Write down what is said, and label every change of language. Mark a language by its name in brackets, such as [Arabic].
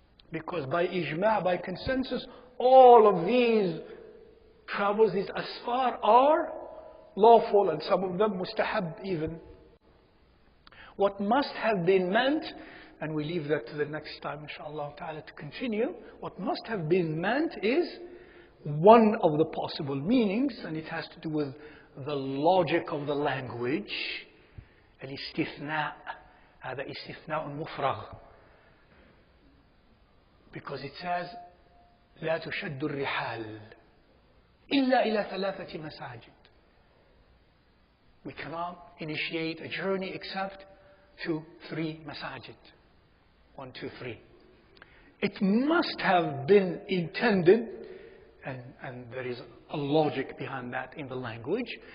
[English] Because by ijma', by consensus, all of these travels, these asfar, are lawful, and some of them mustahab even. What must have been meant, and we leave that to the next time, inshallah ta'ala, to continue. What must have been meant is one of the possible meanings, and it has to do with the logic of the language. [Arabic] Al-istithna', هذا استثناء مفرغ. [English] Because it says [Arabic] لا تشد الرحال إلا إلى ثلاثة مساجد. [English] We cannot initiate a journey except to 3 masajid. 1, 2, 3. It must have been intended, and there is a logic behind that in the language.